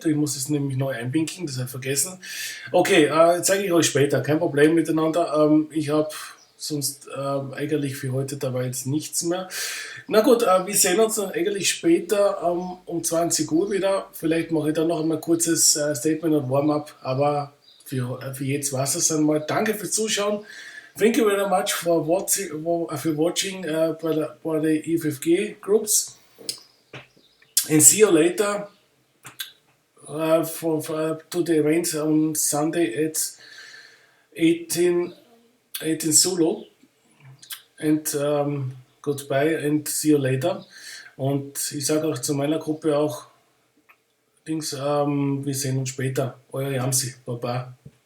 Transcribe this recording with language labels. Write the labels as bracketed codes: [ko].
[de] Ich muss es nämlich neu einbinden, das habe ich vergessen. Okay, zeige ich euch später, kein Problem miteinander. Ich habe sonst eigentlich für heute dabei jetzt nichts mehr. Na gut, wir sehen uns dann eigentlich später um 20 Uhr wieder. Vielleicht mache ich dann noch einmal ein kurzes Statement und Warm-up, aber für jetzt war es einmal. Danke fürs Zuschauen. [en] Thank you very much for watching by the IFFG groups, and see you later to the event on Sunday at 18 Zulu, and goodbye and see you later. [de] Und ich sage auch zu meiner Gruppe auch, wir sehen uns später. Euer Jamsi, Baba.